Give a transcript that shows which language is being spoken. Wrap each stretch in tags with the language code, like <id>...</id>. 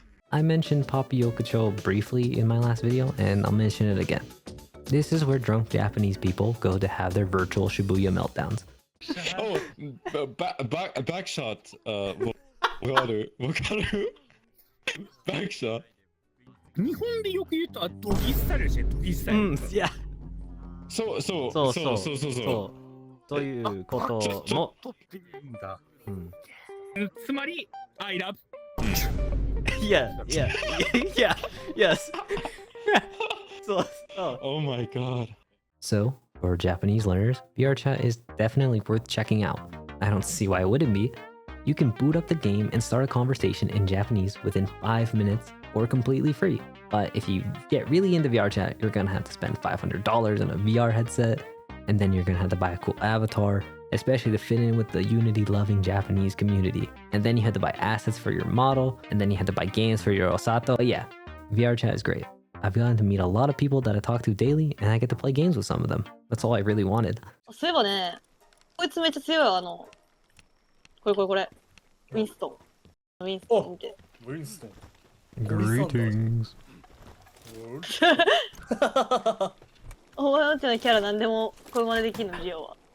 <en>I mentioned Papiokacho briefly in my last video, and I'll mention it again. This is where drunk Japanese people go to have their virtual Shibuya meltdowns. Oh, backshot.</en> <ja>わかるわかる backshot. 日本でよく言うとドギスタイルでしょ、ドギスタイル。いや。そうそうそうそうそうそうそう。ということも。とっていいんだ。つまり、</ja> <en>I love. Yeah, yes. So, Oh my god. So, for Japanese learners, VRChat is definitely worth checking out. I don't see why it wouldn't be. You can boot up the game and start a conversation in Japanese within 5 minutes or completely free. But if you get really into VRChat, you're gonna have to spend $500 on a VR headset, and then you're gonna have to buy a cool avatar, especially to fit in with the Unity-loving Japanese community. And then you had to buy assets for your model, and then you had to buy games for your Osato. But yeah, VRChat is great. I've gotten to meet a lot of people that I talk to daily, and I get to play games with some of them. That's all I really wanted.</en> <ja>そういえばね、こいつめっちゃ強いわ、これ。ウィンストン見て。ウィンストン。</ja> <en>Greetings.</en> <ja>お前んちのキャラ何でもこれまでできるの、ジオは。</ja>